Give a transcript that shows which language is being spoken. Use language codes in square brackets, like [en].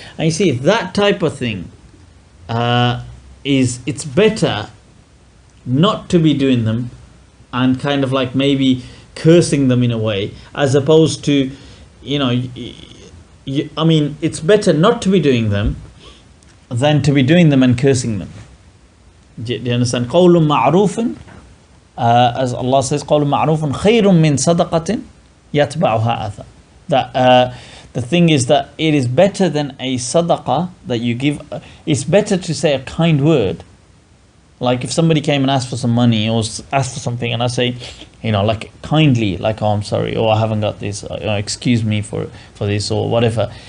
[en] And you see, that type of thing, it's better not to be doing them and kind of like maybe cursing them in a way, as opposed to, it's better not to be doing them than to be doing them and cursing them. Do you understand? [ar] قَوْلٌ مَعْرُوفٌ, [en] as Allah says, [ar] قَوْلٌ مَعْرُوفٌ خَيْرٌ مِّن صَدَقَةٍ يَتْبَعُهَا أَذًى. [en] That the thing is that it is better than a sadaqah that you give. It's better to say a kind word. Like if somebody came and asked for some money or asked for something, and I say, like kindly, like, oh, I'm sorry, or I haven't got this, excuse me for this, or whatever.